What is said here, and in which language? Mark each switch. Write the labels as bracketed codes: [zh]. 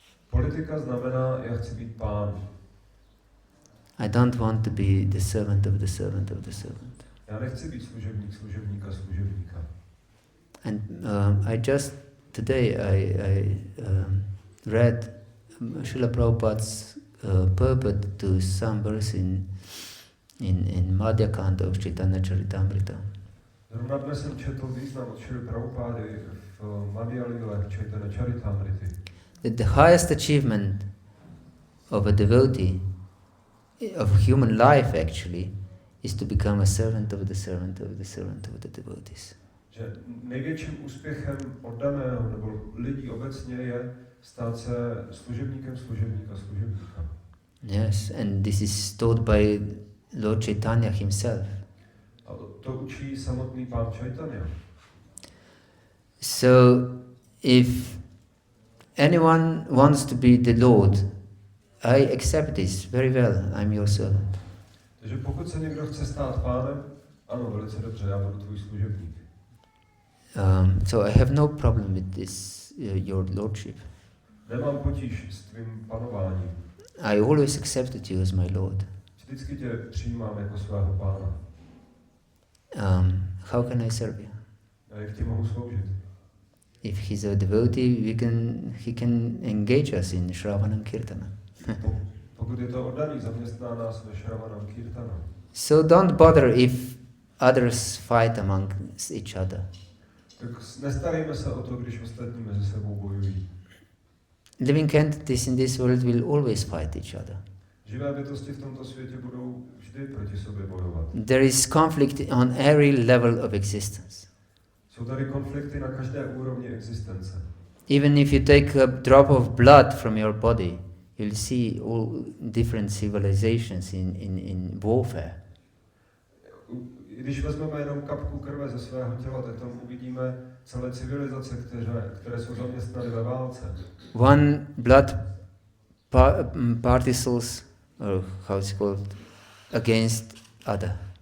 [cs] Politika znamená, já chci být pán. [en] I don't want to be the servant of the servant of the servant. [cs] Já nechci být služebník služebníka služebníka. [en] And I just today I read Srila Prabhupada's purport to some verse in Madhya Kanda of Chaitanya Charitamrita. [cs] Zrovna dnes jsem četl význam od Srila Prabhupády v Madhya Lile Chaitanya Charitamrity. [en] That the highest achievement of a devotee, of human life actually, is to become a servant of the servant of the servant of the devotees. [cs] Že největším úspěchem oddaného nebo lidí obecně je stát se služebníkem služebníka služebníka. [en] Yes, and this is taught by Lord Chaitanya himself. [cs] A to učí samotný pán Chaitanya. [en] So, if anyone wants to be the Lord, I accept this very well. I'm your servant. [cs] Takže pokud se někdo chce stát pánem, ano, velice dobře, já budu tvůj služebník. [en] So I have no problem with this, your lordship. [cs] Nemám potíž s tvým panováním. [en] I always accepted you as my Lord. [cs] Vždycky tě přijímám jako svého pána. [en] How can I serve you? [cs] A jak ti mohu sloužit? [en] If he's a devotee, he can engage us in Sravanam Kirtanam. [cs] Pokud je to oddaný, zaměstná nás ve Sravanam Kirtanam. [en] So don't bother if others fight amongst each other. [cs] Tak nestarejme se o to, když ostatní mezi sebou bojují. [en] Living entities in this world will always fight each other. [cs] Živé bytosti v tomto světě budou vždy proti sobě bojovat. [en] There is conflict on every level of existence. [cs] Jsou tady konflikty na každé úrovni existence. [en] Even if you take a drop of blood from your body, you'll see all different civilizations in warfare. [cs] Když vezmeme jenom kapku krve ze svého těla, tak tam uvidíme celé civilizace, které jsou zaměstnány ve válce. [en] One blood particles, or how it's called, against other.